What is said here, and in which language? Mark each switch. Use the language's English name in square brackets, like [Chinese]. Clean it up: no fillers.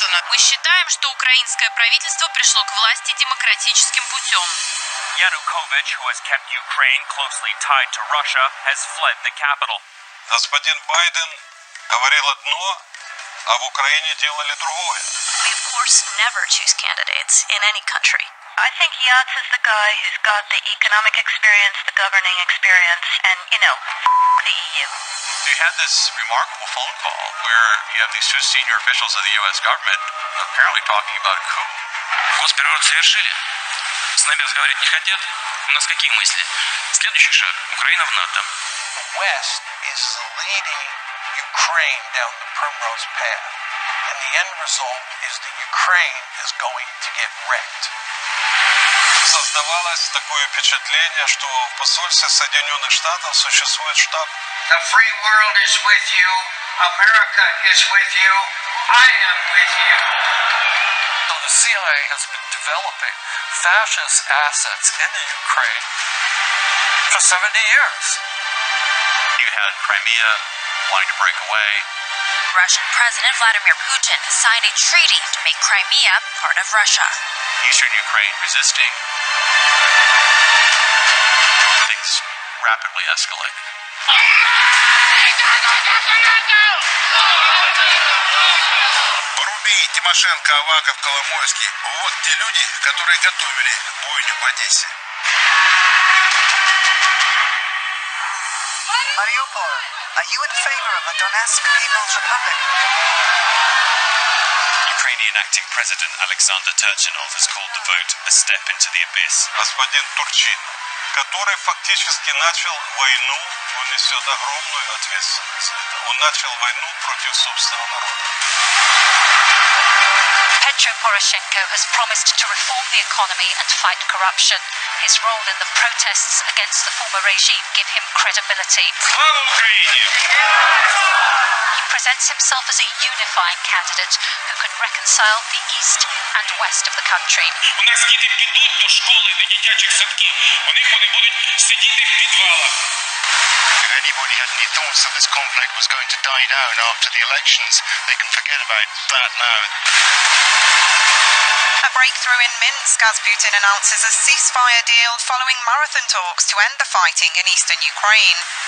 [Russian] Мы считаем, что украинское правительство пришло к власти демократическим путем. [English] Yanukovych, who has kept Ukraine closely tied to Russia, has fled the capital. [Russian] Господин Байден говорил одно, а в Украине делали другое. [English] We of course never choose candidates in any country. I think Yats is the guy who's got the economic experience, the governing experience, and, the EU. You had this remarkable phone call where you have these two senior officials of the U.S. government apparently talking about a coup. [Russian] Госпереворот совершили. С нами разговаривать не хотят. У нас какие мысли? Следующий шаг. Украина в НАТО. [English] The West is leading Ukraine down the primrose path, and the end result is that Ukraine is going to get wrecked. [Russian] Создавалось такое впечатление, что в посольстве Соединенных Штатов существует штаб. [English] The free world is with you. America is with you. I am with you. So the CIA has been developing fascist assets in the Ukraine for 70 years. You had Crimea wanting to break away. Russian President Vladimir Putin signed a treaty to make Crimea part of Russia. Eastern Ukraine resisting. Things rapidly escalated. [Russian] Поруби, Тимошенко, Аваков, Коломойский. Вот те люди, которые готовили бойню в Одессе. [English] Mariupol, are you in favor of the Donetsk People's Republic? Ukrainian acting president Alexander Turchinov has called the vote a step into the abyss. [Russian] Господин Турчин, который фактически начал войну, он несет огромную ответственность. Он начал войну против собственного народа. [English] Petro Poroshenko has promised to reform the economy and fight corruption. His role in the protests against the former regime give him credibility. [Russian] Слава Украине! [English] He presents himself as a unifying candidate who can reconcile the east and west of the country. [Ukrainian] У нас діти підуть до школи, до дитячих садків. У них вони будуть сидіти в підвалах. [English] If anybody had any thoughts that this conflict was going to die down after the elections, they can forget about that now. A breakthrough in Minsk as Putin announces a ceasefire deal following marathon talks to end the fighting in eastern Ukraine.